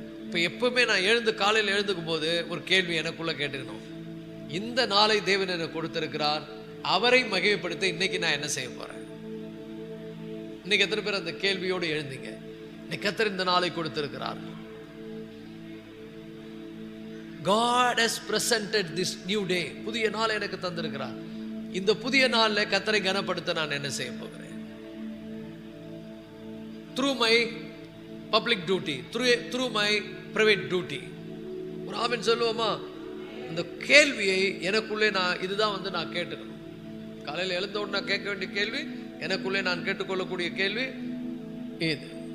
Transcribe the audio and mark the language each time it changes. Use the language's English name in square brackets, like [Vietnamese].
[Tamil] இப்போ எப்பவுமே நான் காலையில் எழுந்துக்கும் போது ஒரு கேள்வி எனக்குள்ள கேட்டுக்கணும். இந்த நாளை தேவன் எனக்கு கொடுத்திருக்கிறார், அவரை மகிமைப்படுத்த இன்னைக்கு நான் என்ன செய்ய போறேன்? இன்னைக்கு எத்தனை பேர் அந்த கேள்வியோடு எழுந்தீங்க? இன்னைக்கு கர்த்தர் இந்த நாளை கொடுத்திருக்கிறார். [English] God has presented this new day. [Tamil] புதிய நாள் எனக்கு தந்திருக்கிறார். இந்த புதிய நாளில் கர்த்தரை கனப்படுத்த நான் என்ன செய்ய போகிறேன்? [English] through my public duty, through my private duty. [Tamil] ஒரு ஆமென் சொல்லுவோமா? இந்த கேள்வியை எனக்குள்ளே இதுதான் நான் கேட்டுக்கணும். காலையில் எழுந்த உடனே கேட்க வேண்டிய கேள்வி, எனக்குள்ளே நான் கேட்டுக்கொள்ளக்கூடிய கேள்வி இது.